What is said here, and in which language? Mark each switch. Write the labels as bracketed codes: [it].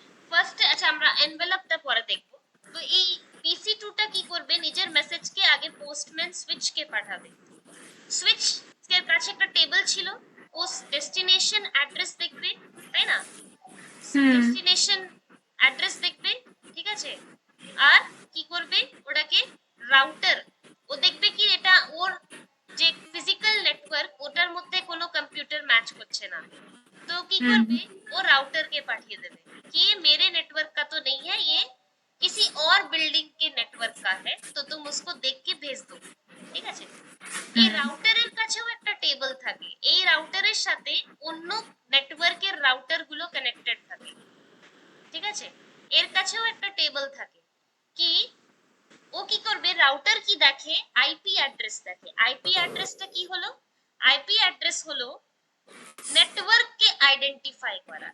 [bn] ফার্স্টে আচ্ছা আমরা এনভেলপটা পরে দেখব। তো এই PC2টা কি করবে, নিজের মেসেজকে আগে পোস্টম্যান সুইচকে পাঠাবে। সুইচ এর কাছে একটা টেবিল ছিল, ও ডেস্টিনেশন অ্যাড্রেস দেখবে, তাই না? ডেস্টিনেশন অ্যাড্রেস দেখবে, ঠিক আছে? আর কি করবে, ওটাকে রাউটার, ও দেখবে কি এটা ওর যে ফিজিক্যাল নেটওয়ার্ক ওটার মধ্যে কোনো কম্পিউটার ম্যাচ করছে না, [hi] तो की करबे, वो राउटर के पाठिए देबे कि ये मेरे नेटवर्क का तो नहीं है, ये किसी और बिल्डिंग के नेटवर्क का है, तो तुम उसको देख के भेज दो, [bn] ঠিক আছে? এই রাউটারের কাছেও একটা টেবিল থাকে, এই রাউটারের সাথে অন্য নেটওয়ার্কের রাউটার গুলো কানেক্টেড থাকে, ঠিক আছে? এর কাছেও একটা টেবিল থাকে কি, ও কি করবে, রাউটার কি দেখে, আইপি অ্যাড্রেস দেখে। আইপি অ্যাড্রেসটা কি হলো, আইপি অ্যাড্রেস হলো নেটওয়ার্ককে আইডেন্টিফাই করা।